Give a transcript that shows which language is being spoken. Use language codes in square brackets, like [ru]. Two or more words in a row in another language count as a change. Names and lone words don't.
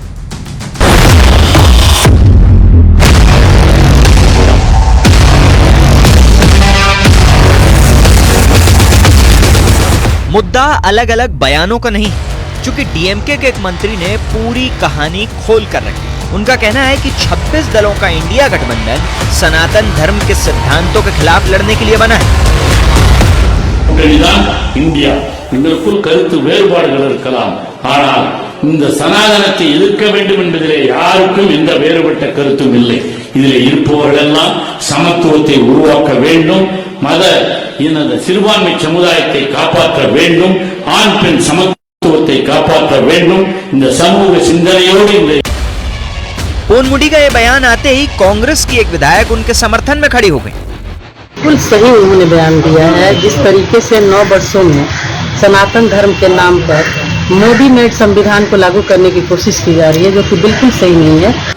[hi] मुद्दा अलग अलग बयानों का नहीं, चूंकि डीएमके के एक मंत्री ने पूरी कहानी खोल कर रखी। उनका कहना है कि 26 दलों का इंडिया गठबंधन सनातन धर्म के सिद्धांतों के खिलाफ लड़ने के लिए बना है। [ta] இந்தியா எங்களுக்குள் கருத்து வேறுபாடுகள் இருக்கலாம், ஆனால் இந்த சனாதனத்தை எதிர்க்க வேண்டும் என்பதிலே யாருக்கும் எந்த வேறுபட்ட கருத்தும் இல்லை. இதிலே இருப்பவர்களெல்லாம் சமத்துவத்தை உருவாக்க வேண்டும், மத இன சிறுபான்மை சமுதாயத்தை காப்பாற்ற வேண்டும், ஆண் பெண் சமத்துவத்தை காப்பாற்ற வேண்டும். இந்த சமூக சிந்தனையோடு இந்த [hi] पोनमुडी का यह बयान आते ही कांग्रेस की एक विधायक उनके समर्थन में खड़ी हो गई। बिल्कुल सही उन्होंने बयान दिया है। जिस तरीके से 9 वर्षों में सनातन धर्म के नाम पर मोदी मेड संविधान को लागू करने की कोशिश की जा रही है, जो कि बिल्कुल सही नहीं है।